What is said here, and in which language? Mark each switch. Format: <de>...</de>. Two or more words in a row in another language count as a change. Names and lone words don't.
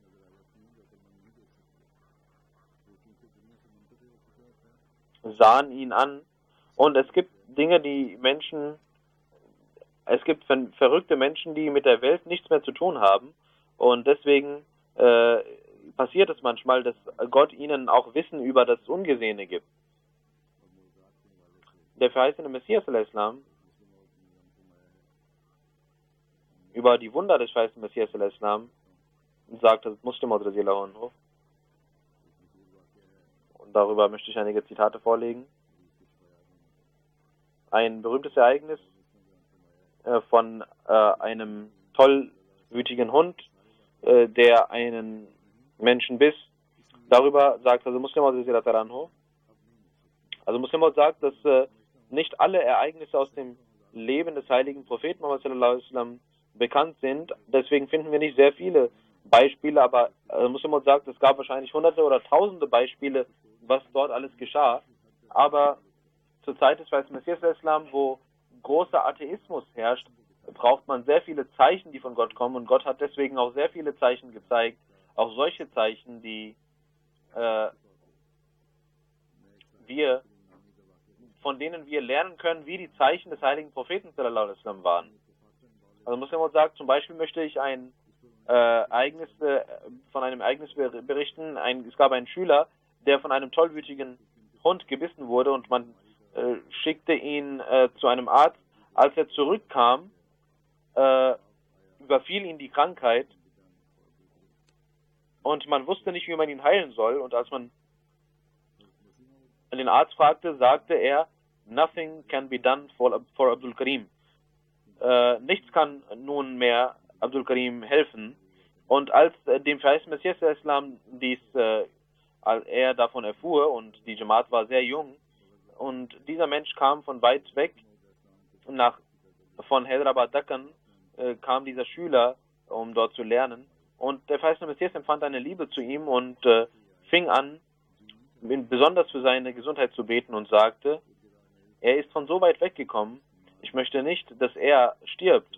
<de>sahen ihn an, und es gibt verrückte Menschen, die mit der Welt nichts mehr zu tun haben, und deswegen passiert es manchmal, dass Gott ihnen auch Wissen über das Ungesehene gibt. Der verheißene Messias al-Islam über die Wunder des verheißenen Messias al-Islam sagte Muslim</de> <ar>رضي الله عنه,</ar> <de>und darüber möchte ich einige Zitate vorlegen. Ein berühmtes Ereignis von einem tollwütigen Hund, der einen Menschen biss. Darüber sagt Muslim</de> <ar>رضي الله عنه,</ar> <de>Muslim sagt, dass nicht alle Ereignisse aus dem Leben des heiligen Propheten Muhammad</de> <ar>صلى الله عليه وسلم</ar> <de>bekannt sind. Deswegen finden wir nicht sehr viele Beispiele, aber Muslim sagt, es gab wahrscheinlich hunderte oder tausende Beispiele, was dort alles geschah. Aber zur Zeit des verheißten Messias al-Islam, wo großer Atheismus herrscht, braucht man sehr viele Zeichen, die von Gott kommen, und Gott hat deswegen auch sehr viele Zeichen gezeigt, auch solche Zeichen, die von denen wir lernen können, wie die Zeichen des heiligen Propheten</de> <ar>صلى الله عليه وسلم</ar> <de>waren. Muslim sagt, zum Beispiel möchte ich von einem Ereignis berichten. Es gab einen Schüler, der von einem tollwütigen Hund gebissen wurde, und man schickte ihn zu einem Arzt. Als er zurückkam, überfiel ihn die Krankheit, und man wusste nicht, wie man ihn heilen soll, und als man den Arzt fragte, sagte er,</de> <en>"Nothing can be done for Abdul Karim."</en> <de>Nichts kann nun mehr Abdul Karim helfen. Und als dem verheißten Messias al-Islam als er davon erfuhr, und die Jamaat war sehr jung, und dieser Mensch kam von weit weg, von Hyderabad Deccan kam dieser Schüler, um dort zu lernen, und der verheißene Messias empfand eine Liebe zu ihm und fing an, besonders für seine Gesundheit zu beten, und sagte, er ist von so weit weggekommen, ich möchte nicht, dass er stirbt.</de>